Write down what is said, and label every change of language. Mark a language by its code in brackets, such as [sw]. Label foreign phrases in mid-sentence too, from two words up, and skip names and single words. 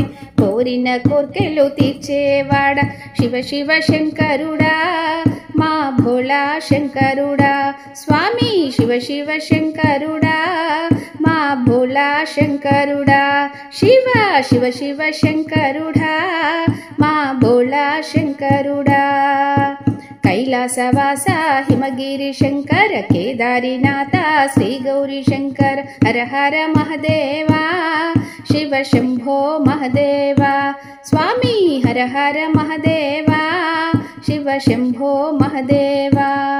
[te] కోరిన కోర్కెలు తీర్చేవాడ శివ శివ శంకరుడా మా భోళా శంకరుడా స్వామి శివ శివ శంకరుడా మా భోళా శంకరుడా [sa] శివ శివ శివ శంకరుడా మా భోళా శంకరుడా कैलासवासा हिमगिरी शंकर केदारीनाथ श्री गौरी शंकर हर हर महादेवा शिव शंभो महादेवा स्वामी हर हर महादेवा शिव शंभो महादेवा